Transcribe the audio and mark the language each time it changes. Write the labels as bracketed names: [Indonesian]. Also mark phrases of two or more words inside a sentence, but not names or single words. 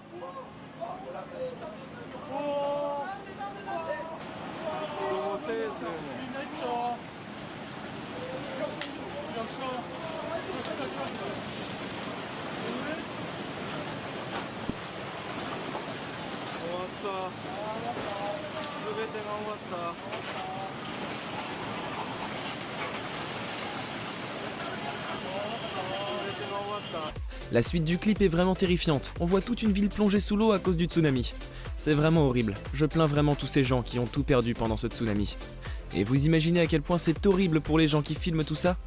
[Japanese] どうせず終わった。すべてが終わった。すべてが終わった。 [French] La suite du clip est vraiment terrifiante, on voit toute une ville plongée sous l'eau à cause du tsunami. C'est vraiment horrible, je plains vraiment tous ces gens qui ont tout perdu pendant ce tsunami. Et vous imaginez à quel point c'est horrible pour les gens qui filment tout ça?